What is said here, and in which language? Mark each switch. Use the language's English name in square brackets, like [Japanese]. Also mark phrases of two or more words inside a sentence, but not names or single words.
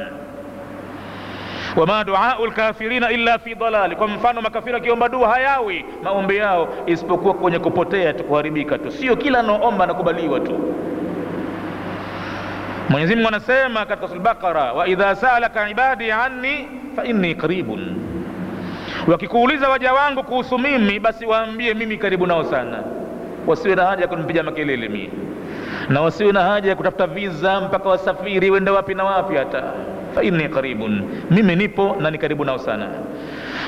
[Arabic] وما دعاء الكافرين إلا في ضلال, [Swahili] kwa mfano makafiri akiomba dua hayawi maombi yao isipokuwa kwenye kupotea tu, kuharibika tu, sio kila anaomba nakubaliwa tu. Mwenyezi Mungu anasema katika Sura Al-Baqara, [Arabic] وإذا سألك عبادي عني فإني قريب, [Swahili] wakikuuliza waja wangu kuhusu mimi, basi waambie mimi karibu nao sana. Wasiwe na haja ya kunipiga makelele mimi, na wasiwe na haja ya kutafuta visa mpaka wasafiri wende wapi na wapi. Hata [Arabic] فإني قريب, [Swahili] mimi nipo na ni karibu nao sana.